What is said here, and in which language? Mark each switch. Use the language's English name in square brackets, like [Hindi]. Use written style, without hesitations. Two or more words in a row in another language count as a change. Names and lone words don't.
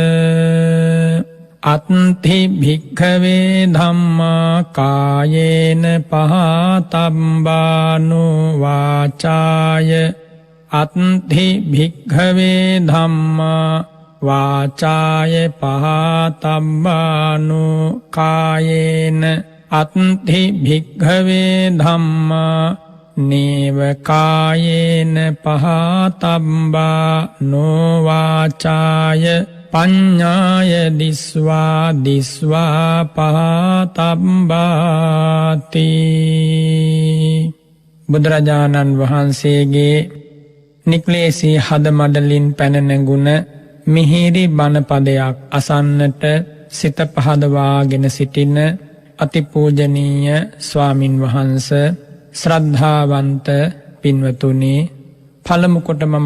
[Pali] අත්ථි භික්ඛවේ ධම්මා කායේන පහතම්බානෝ වාචාය අත්ථි භික්ඛවේ ධම්මා වාචාය පහතම්බානෝ කායේන අත්ථි භික්ඛවේ ධම්මා නේව කායේන පහතම්බානෝ වාචාය පඤ්ඤාය දිස්වා දිස්වා පහතම්බාති [Sinhala] බුදුරජාණන් වහන්සේගේ නික්ලේශී හදමඩලින් පැන නැගුණ මිහිරි බණ පදයක් අසන්නට සිත පහදවාගෙන සිටින අතිපූජනීය ස්වාමින් වහන්සේ ශ්‍රද්ධාවන්ත පින්වතුනි පළමු කොට මම